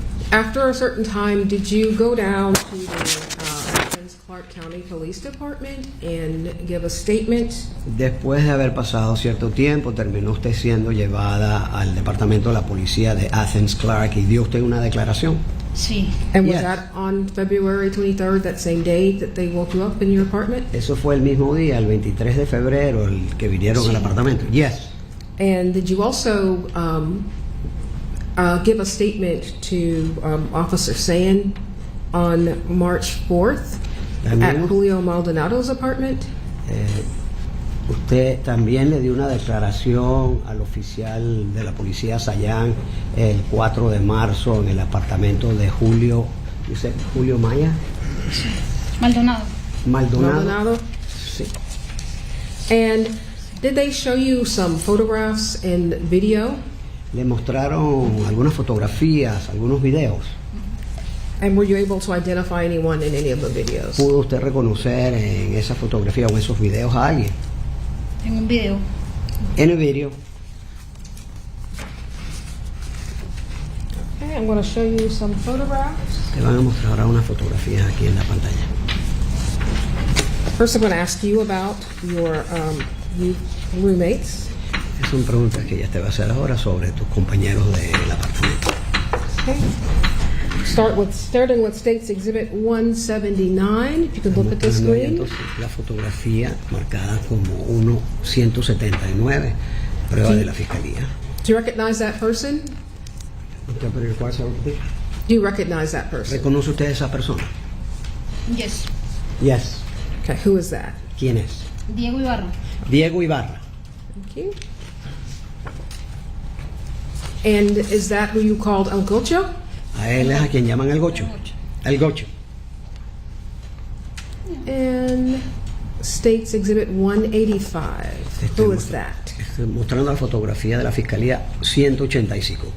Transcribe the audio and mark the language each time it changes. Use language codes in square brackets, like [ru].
[en] After a certain time, did you go down to the Athens Clark County Police Department and give a statement? [es] Después de haber pasado cierto tiempo, terminó usted siendo llevada al departamento de la policía de Athens Clark y dio usted una declaración. Sí. [en] And was Yes. that on February 23rd, that same day that they woke you up in your apartment? [es] Eso fue el mismo día, el 23 de febrero, el que vinieron Sí. al apartamento. [en] Yes. And did you also give a statement to Officer Sand on March 4th at [es] También, [en] Julio Maldonado's apartment? [es] usted también le dio una declaración al oficial de la policía Sayán el 4 de marzo en el apartamento de Julio, dice Julio Maya, Maldonado. Maldonado. Maldonado? Sí. [en] And did they show you some photographs and video? [es] Le mostraron algunas fotografías, algunos videos. [en] And were you able to identify anyone in any of the videos? [es] ¿Pudo usted reconocer en esa fotografía o en esos videos a alguien? En un video. En el video. [en] Okay, I'm going to show you some photographs. [es] Te van a mostrar ahora unas fotografías aquí en la pantalla. [en] First, I'm going to ask you about your roommates. [es] Son preguntas que ya te va a hacer ahora sobre tus compañeros del apartamento. [en] Okay. Starting with States Exhibit 179. If you could look at the [es] Mostrando ahí [en] screen. [es] entonces la fotografía marcada como 1-179, prueba de la fiscalía. [en] Do you recognize that person? [es] ¿Usted por el cual se va a repetir? [en] Do you recognize that person? [es] ¿Reconoce usted a esa persona? [en] Yes. Yes. Okay, who is that? [es] ¿Quién es? Diego Ibarra. Diego Ibarra. [en] Thank you. And is that who you called El Gocho? [es] A él es a quien llaman el gocho. El gocho. [en] And States Exhibit 185. Who is that? [es] Estoy mostrando la fotografía de la fiscalía 185.